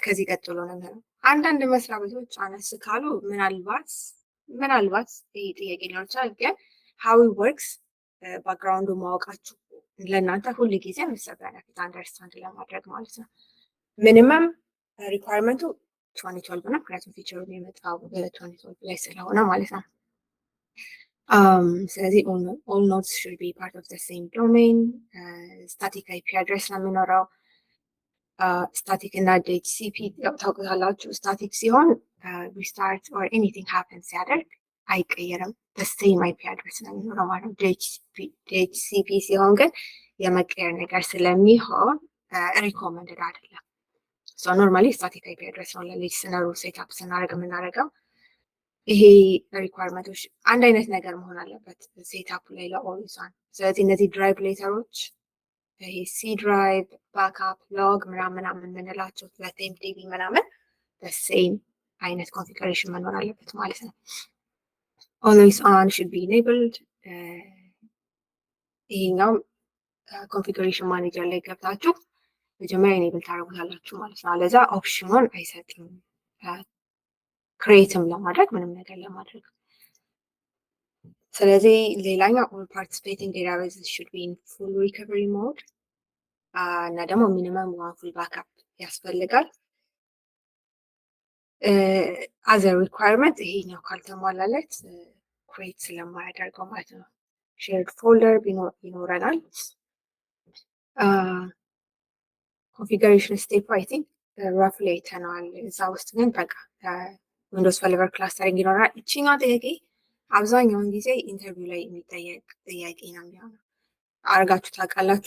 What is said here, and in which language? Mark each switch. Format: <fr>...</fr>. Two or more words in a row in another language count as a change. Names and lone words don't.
<am>ከዚህ ቀጥሎ ነው የሚሆነው። አንዳንድ መስሪያ ቤቶች አነስ ካሉ ምናልባት ይህ ጥያቄ ሊሆን ይችላል፣ ግን</am> <en>how works</en> <am>ባክግራውንዱ ማወቃችሁ ለእናንተ ሁል ጊዜ የሚሰራ ፊት አንደርስታንድ ለማድረግ ማለት ነው። ሚኒመም ሪኳርመንቱ 2012 ነው፣ ምክንያቱም ፊቸሩ የመጣው በ2012 ላይ ስለሆነ ማለት ነው። ስለዚህ</am> <en>all nodes should be part of the same domain. static IP address</en> <am>ነው የሚኖረው።</am> <en>static እና DHCP ታውቁታላችሁ። static ሲሆን restart or anything happen</en> <am>ሲያደርግ አይቀየርም፣</am> <en>the same IP address ነው</en> <am>የሚኖረው ማለት ነው። DHCP ሲሆን ግን የመቀየር ነገር ስለሚሆን ሪኮመንድድ አይደለም።</am> <en>normally static IP address</en> <am>ነው ለሊስነሩ ሴትአፕ ስናደርግ የምናደርገው። ይሄ ሪኳርመንቶች አንድ አይነት ነገር መሆን አለበት ሴትአፕ ላይ ለኦልዌይሶን። ስለዚህ እነዚህ ድራይቭ ሌተሮች ይሄ ሲ ድራይቭ፣ ባክአፕ፣ ሎግ ምናምን የምንላቸው ለቴምፕዲቢ ምናምን በሴም አይነት ኮንፊግሬሽን መኖር አለበት ማለት ነው።</am> <en>AlwaysOn should be enabled።</en> <am>ይሄኛው ኮንፊግሬሽን ማኔጀር ላይ ገብታችሁ መጀመሪያ ኢኔብል ታደርጉታላችሁ ማለት ነው። አለዛ ኦፕሽኑን አይሰጥም ክሬትም ለማድረግ ምንም ነገር ለማድረግ። ስለዚህ ሌላኛው</am> <en>all participating databases should be in full recovery mode</en> <am>እና ደግሞ</am> <en>minimum one full backup</en> <am>ያስፈልጋል።</am> <en>as a requirement</en> <am>ይሄኛው ካልተሟላለት ክሬት ስለማያደርገው ማለት ነው።</am> <en>shared folder</en> <am>ይኖረናል።</am> <en>configuration step I think roughly</en> <am>አይተነዋል። እዛ ውስጥ ግን በቃ</am> <en>Windows Server clustering</en> <am>ይኖራል። እቺኛው ጥያቄ አብዛኛውን ጊዜ ኢንተርቪው ላይ የሚጠየቅ ጥያቄ ነው የሚሆነው። አርጋችሁ ታውቃላችሁ?</am>